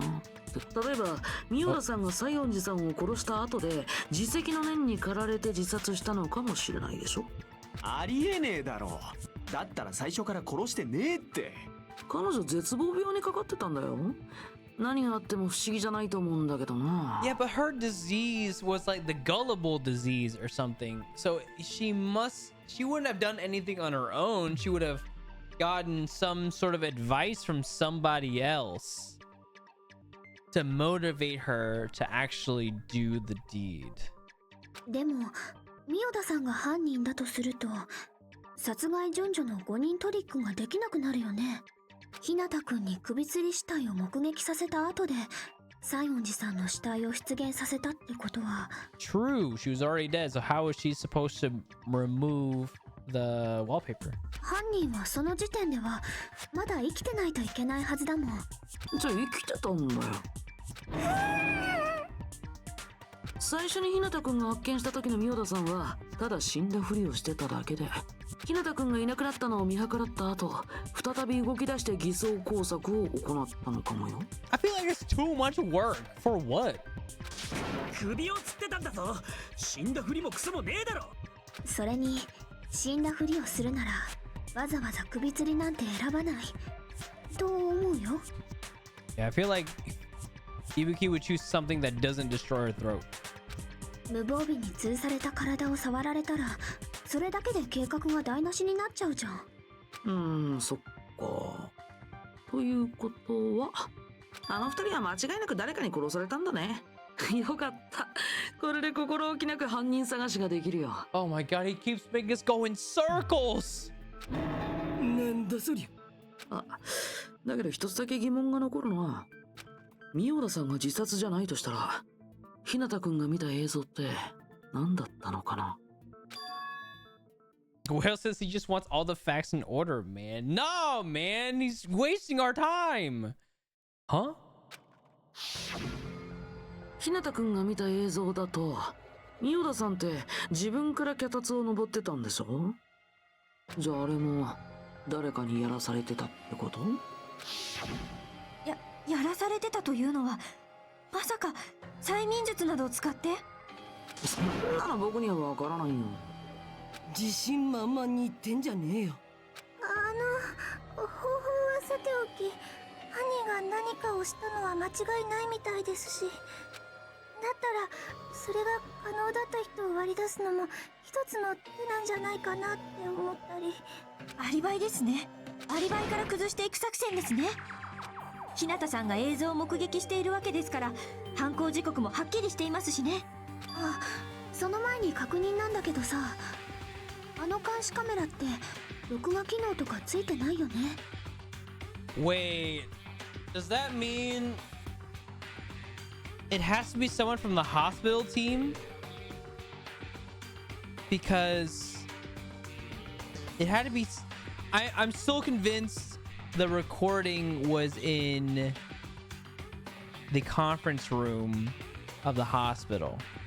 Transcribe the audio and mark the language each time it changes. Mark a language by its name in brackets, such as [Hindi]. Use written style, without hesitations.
[Japanese] 例えば三代田さんが西園寺さんを殺した後で自責の念に駆られて自殺したのかもしれないでしょ。ありえねえだろ。だったら最初から殺してねえって。彼女絶望病にかかってたんだよ。何があっても不思議じゃないと思うんだけどな。 [English] Yeah, but her disease was like the gullible disease or something. So she wouldn't have done anything on her own. She would have gotten some sort of advice from somebody else to motivate her to actually do the deed. [Japanese] でも三代田さんが犯人だとすると、殺害順序の5人トリックができなくなるよね。日向くんに首吊り死体を目撃させた後で西園寺さんの死体を出現させたってことは。 [English] True, she was already dead, so how was she supposed to remove the wallpaper? [Japanese] 犯人はその時点ではまだ生きてないといけないはずだもん。じゃあ生きてたんだよ。最初に日向くんが発見した時の三代田さんはただ死んだふりをしてただけで、日向くんがいなくなったのを見計らった後、再び動き出して偽装工作を行ったのかもよ。 [English] I feel like it's too much work. For what? [Japanese] 首をつってたんだぞ。死んだふりもクソもねえだろ。それに死んだふりをするならわざわざ首吊りなんて選ばないと思うよ。 [English] Yeah, I feel like Ibuki would choose something that doesn't destroy her throat. [Japanese] 無防備に吊された体を触られたらそれだけで計画が台無しになっちゃうじゃん。そっか。ということはあの二人は間違いなく誰かに殺されたんだね。よかった。これで心置きなく犯人探しができるよ。 [English] Oh my god, he keeps making us go in circles. [Japanese] なんだそりゃ。あ、だけど一つだけ疑問が残るのは、三代田さんが自殺じゃないとしたら日向くんが見た映像って何だったのかな。 [English] Well, since he just wants all the facts in order, man. No, man, he's wasting our time. Huh? [Japanese] 日向くんが見た映像だと、三代田さんって自分から脚立を登ってたんでしょ。じゃああれも誰かにやらされてたってこと？やらされてたというのはまさか催眠術などを使って？そんなの僕にはわからないよ。自信満々に言ってんじゃねえよ。方法はさておき、犯人が何かをしたのは間違いないみたいですし、だったらそれが可能だった人を割り出すのも一つの手なんじゃないかなって思ったり。アリバイですね。アリバイから崩していく作戦ですね。日向さんが映像を目撃しているわけですから、犯行時刻もはっきりしていますしね。あ、その前に確認なんだけどさ、あの監視カメラって録画機能とかついてないよね。 [English] Wait, does that mean it has to be someone from the hospital team? Because it had to be. I'm still convinced the recording was in the conference room of the hospital.